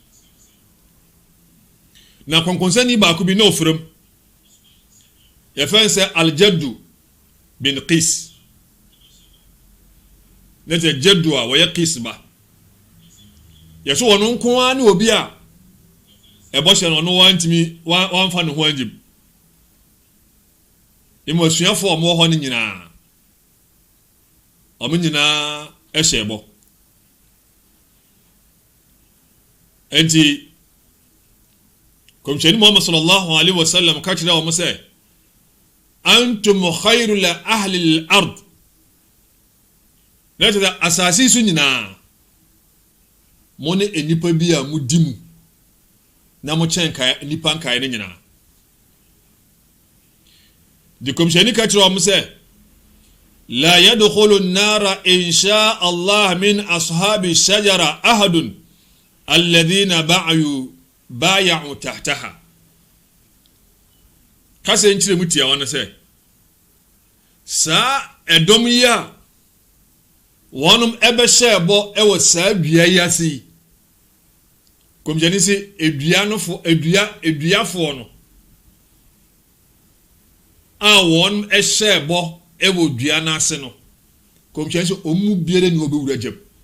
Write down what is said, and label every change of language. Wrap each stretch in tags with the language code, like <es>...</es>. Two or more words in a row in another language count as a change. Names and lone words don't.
<ak>na kɔnkɔnsani baako bi na ofiram yɛfɛn sɛ Al-Jaddu bin Qis na sɛ Jaddu a wɔyɛ Qis ba yɛso wɔno nko ara ne obi a ɛbɔhyɛ no ɔno wantimi wamfa ne ho angyim emu asuafoɔ a ɔmo wɔ hɔ no nyinaa ɔmo nyinaa ɛhyɛ bɔ enti kɔmhyɛni Muhammad</ak> <ar>صلى الله عليه وسلم</ar> <ak>ka kyerɛ ɔmo sɛ</ak> <ar>أنتم خير لأهل الأرض</ar> <ak>na kyerɛ asase so nyinaa mo ne enipa bi a mudi mu na mo kyɛn ka nipa nkae ne nyinaa di kɔmhyɛni ka kyerɛ ɔmo sɛ</ak> <ar>لا يدخل النار إن شاء الله من أصحاب الشجرة أحد الذين بايعوا تحتها</ar> <ak>kase nkyire mu tia wɔn sɛ saa ɛdɔm yi a wɔnom ɛbɛhyɛ bɔ ɛwɔ saa dua yi ase kɔmhyɛni sɛ eduafoɔ no a wɔn ɛhyɛ bɔ ɛwɔ dua n'ase no kɔmhyɛni sɛ ɔmu biara ni ɔbɛwura gyam</ak>